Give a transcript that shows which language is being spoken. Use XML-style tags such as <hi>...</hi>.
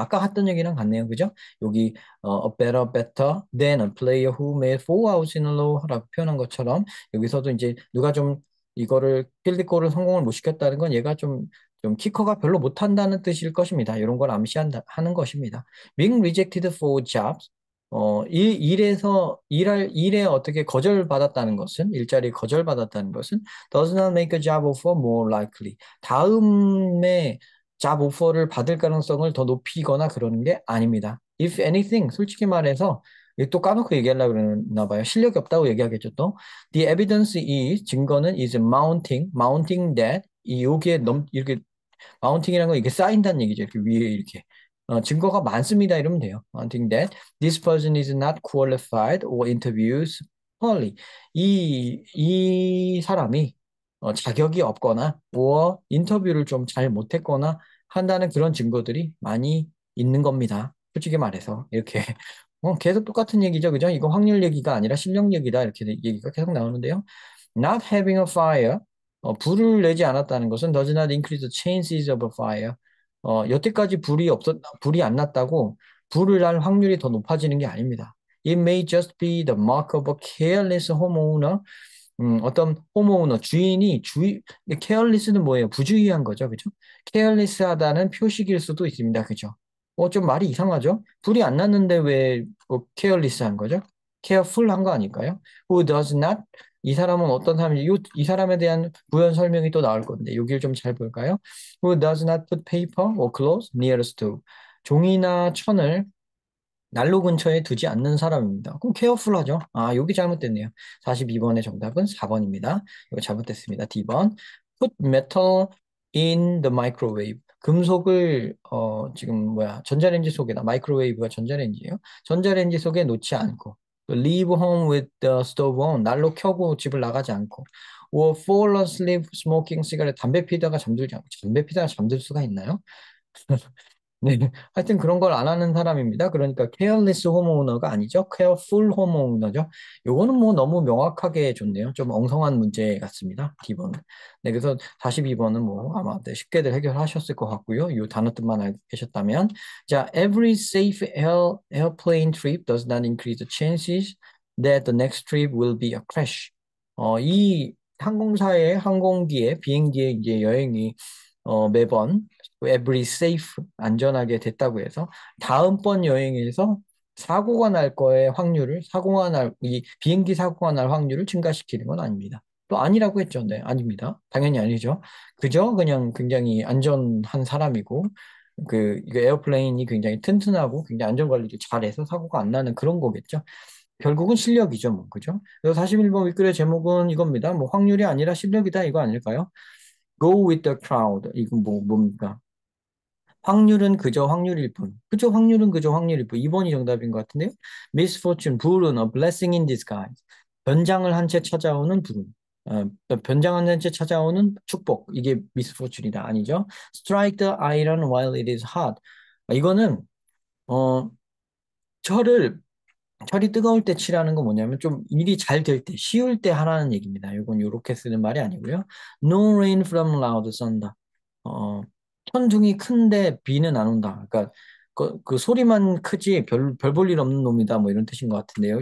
<ko>아까 했던 얘기랑 같네요. 그죠? 여기</ko> <en>a better than a player who made 4 outs in a row</en> <ko>라고 표현한 것처럼 여기서도 이제 누가 좀 이거를 필드골을 성공을 못 시켰다는 건 얘가 좀 키커가 별로 못한다는 뜻일 것입니다. 이런 걸 하는 것입니다.</ko> <en>Being rejected for jobs,</en> <ko>일에 어떻게 거절받았다는 것은,</ko> <en>일자리 거절받았다는 것은 does not make a job offer more likely.</en> <ko>다음에 잡 오퍼를 받을 가능성을 더 높이거나 그러는 게 아닙니다.</ko> <en>If anything,</en> <ko>솔직히 말해서 이거 또 까놓고 얘기하려고 그러나 봐요. 실력이 없다고 얘기하겠죠, 또.</ko> <en>The evidence is,</en> <ko>증거는</ko> <en>is mounting that,</en> <ko>여기에 이렇게, mounting이라는 건 이게 쌓인다는 얘기죠. 이렇게 위에 이렇게. 증거가 많습니다. 이러면 돼요.</ko> <en>mounting that this person is not qualified or interviews poorly.</en> <ko>이 사람이 자격이 없거나, or 인터뷰를 좀 잘 못했거나 한다는 그런 증거들이 많이 있는 겁니다. 솔직히 말해서. 이렇게. 계속 똑같은 얘기죠. 그죠? 이거 확률 얘기가 아니라 실력 얘기다. 이렇게 얘기가 계속 나오는데요.</ko> <en>Not having a fire,</en> <ko>불을 내지 않았다는 것은</ko> <en>does not increase the chances of a fire.</en> <ko>여태까지 불이 안 났다고 불을 날 확률이 더 높아지는 게 아닙니다.</ko> <en>It may just be the mark of a careless homeowner.</en> <ko>어떤 홈오너 케어리스는 뭐예요? 부주의한 거죠, 그죠? 케어리스하다는 표식일 수도 있습니다, 그죠? 좀 말이 이상하죠? 불이 안 났는데 왜 케어리스한 거죠? 케어풀한 거 아닐까요?</ko> <en>Who does not?</en> <ko>이 사람은 어떤 사람인지 이 사람에 대한 부연 설명이 또 나올 건데 여기를 좀 잘 볼까요?</ko> <en>Who does not put paper or clothes near the stove?</en> <ko>종이나 천을 난로 근처에 두지 않는 사람입니다. 그럼 케어풀하죠. 여기 잘못됐네요. 42번의 정답은 4번입니다. 이거 잘못됐습니다. D번.</ko> <en>Put metal in the microwave.</en> <ko>금속을 지금 전자레인지 속에다, 마이크로웨이브가 전자레인지예요. 전자레인지 속에 놓지 않고</ko> <en>leave home with the stove on.</en> <ko>난로 켜고 집을 나가지 않고</ko> <en>or fall asleep smoking cigarette.</en> <ko>담배 피다가 잠들지 않고. 담배 피다가 잠들 수가 있나요? 네, 하여튼 그런 걸 안 하는 사람입니다. 그러니까</ko> <en>careless homeowner</en> <ko>가 아니죠.</ko> <en>careful homeowner죠.</en> <ko>요거는 뭐 너무 명확하게 줬네요. 좀 엉성한 문제 같습니다. D번은. 네, 그래서 42번은 뭐 아마 쉽게들 해결하셨을 것 같고요. 이 단어들만 알고 계셨다면.</ko> <en>자, every safe airplane trip does not increase the chances that the next trip will be a crash.</en> <ko>이 항공사의 항공기의 비행기의 이제 여행이 매번</ko> <en>every safe</en> <ko>안전하게 됐다고 해서 다음번 여행에서 사고가 날 거의 확률을 이 비행기 사고가 날 확률을 증가시키는 건 아닙니다. 또 아니라고 했죠. 네, 아닙니다. 당연히 아니죠. 그저 그냥 굉장히 안전한 사람이고 이거 에어플레인이 굉장히 튼튼하고 굉장히 안전 관리를 잘해서 사고가 안 나는 그런 거겠죠. 결국은 실력이죠, 뭐, 그죠? 그래서 41번 윗글의 제목은 이겁니다. 뭐, 확률이 아니라 실력이다, 이거 아닐까요?</ko> <en>Go with the crowd.</en> <ko>이건 뭡니까? 확률은 그저 확률일 뿐. 그저 확률은 그저 확률일 뿐. 2번이 정답인 것 같은데요.</ko> <en>Misfortune, 불운, a blessing in disguise.</en> <ko>변장을 한 채 찾아오는 불운. 변장을 한 채 찾아오는 축복. 이게 misfortune이다. 아니죠.</ko> <en>Strike the iron while it is hot.</en> <ko>이거는, 어, 철을 철이 뜨거울 때 치라는 건 뭐냐면 좀 일이 잘 될 때, 쉬울 때 하라는 얘기입니다. 이건 요렇게 쓰는 말이 아니고요.</ko> <en>No rain from loud thunder.</en> <ko>어, 천둥이 큰데 비는 안 온다. 그러니까 그 소리만 크지 별 볼 일 없는 놈이다. 뭐 이런 뜻인 것 같은데요.</ko>